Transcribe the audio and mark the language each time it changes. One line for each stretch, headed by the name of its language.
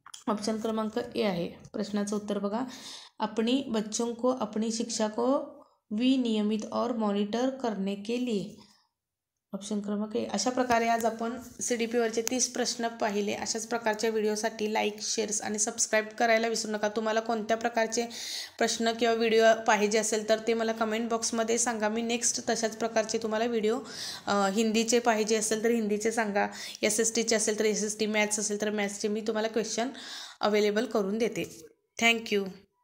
Marathi: Option क्रमांक ए आहे प्रश्नाचं उत्तर बघा.
Hindi: अपनी बच्चों को अपनी शिक्षा को विनियमित और मॉनिटर करने के लिए.
Marathi: ऑप्शन क्रमांक ए. अशा प्रकारे आज आपण CDP-वरचे 30 प्रश्न पाहिले. अशाच प्रकारच्या व्हिडिओसाठी लाईक, शेअर्स आणि सबस्क्राईब करायला विसरू नका. तुम्हाला कोणत्या प्रकारचे प्रश्न किंवा व्हिडिओ पाहिजे असेल तर ते मला कमेंट बॉक्समध्ये सांगा. मी नेक्स्ट तशाच प्रकारचे तुम्हाला व्हिडिओ हिंदीचे पाहिजे असेल तर हिंदीचे सांगा, SSTचे असेल तर SST, मॅथ्स असेल तर मॅथ्सचे मी तुम्हाला क्वेश्चन अवेलेबल करून देते. थँक्यू.